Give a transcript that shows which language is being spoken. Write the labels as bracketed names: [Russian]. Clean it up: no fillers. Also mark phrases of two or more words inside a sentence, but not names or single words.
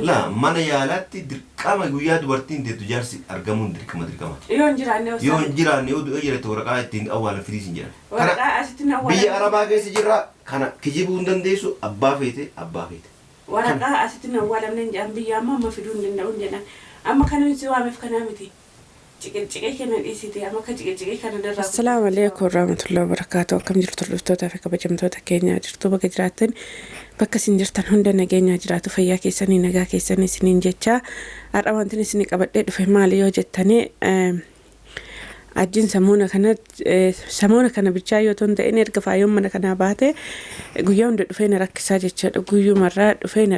[Oromo] La mana yaalaatti dirqama guyyaa dubartiin deettu jaarsi argamuun dirqama. Yoo hin jiraanne yoo hin jiraanne yoo du'ee jirate waraqaa ittiin awwaalan fidii sin jedhan. Waraqaa asitti awwaalan. Biyya Arabaa keessa jirra kana kijibuu hin dandeessu abbaa feete. Waraqaa asitti awwaalamne hin jedhan biyya amma fiduu hin danda'u hin jedhan. Amma kana si waameef kanaa miti. [Arabic] السلام عليكم ورحمة الله وبركاته. [Oromo] Akkam jirtu hordoftoota fi kabajamtoota keenya jirtu bakka jiraattan bakka isin jirtan hunda nageenyaa jiraatu fayyaa keessanii nagaa keessanii isiniin jecha har'a wanti isin qabadhee dhufe maali yoo jettanii ajjin samuuna kana bichaa yoo ta'in erga faayoon mana kanaa baate guyyaa hunda dhufee na rakkisaa jechuudha guyyumarraa dhufee na